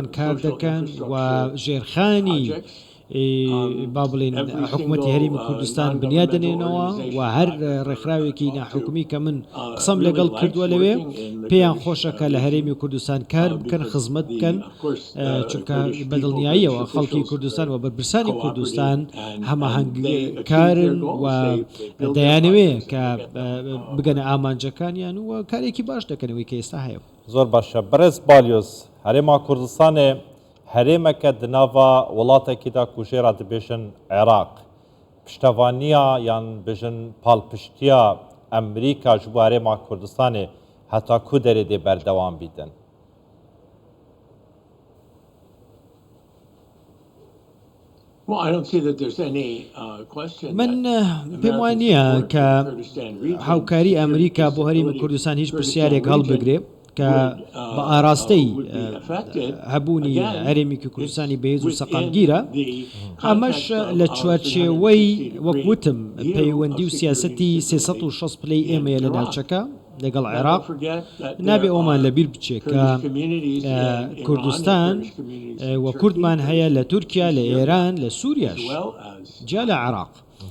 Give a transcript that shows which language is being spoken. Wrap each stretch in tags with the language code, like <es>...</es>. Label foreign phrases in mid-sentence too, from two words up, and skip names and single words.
<ckb>کار دەکەن و ژێرخانی با بڵێن حکوومەتی هەرێمی کوردستان بنیا دەنێنەوە و هەر ڕێکخراوێکی ناحکومی کە من قسەم لەگەڵ کردووە لەوێ پێیان خۆشەکە لە هەرێمی کوردستان کار بکەن خزمەت بکەن چونکە بەدڵنیاییەوە خەڵکی کوردستان و بەرپرسانی کوردستان هەماهەنگکارن و دەیانەوێ کە بگەنە ئامانجەکانیان و کارێکی باش دەکەنەوەی کە ئێستا هەیە زۆر باشە بەڕێز بالیۆز</ckb> <ku>هەرێما کوردستانێ هەرێمەکە دناوە وڵاتێکیدا کوژێرا دەبێژن عێراق پشتەوانیە یان بژن پاڵپشتیە ئەمریکا ji bo هەرێما کوردستانê heta ku derê dê berdewam bîtin</ku> <ckb>من پێم وان نییە کە هاوکاری ئەمریکا بۆ هەرێمی کوردستان هیچ پرسیارێک هەڵبگرێ کە بە ئاراستەی هەبوونی هەرێمێکی کوردستانی بەهێز و سەقامگیرە ئەمەش لە چوارچێوەی وەک وتم پەیوەندی و سیاسەتی 360 پلەی ئێمەیە لە ناوچەکە لەگەڵ عێراق نابێ ئەومان لەبیر بچێت کە کوردستان و کوردمان هەیە لە تورکیا لە ئێران لە سووریاش جا لە عێراق</ckb>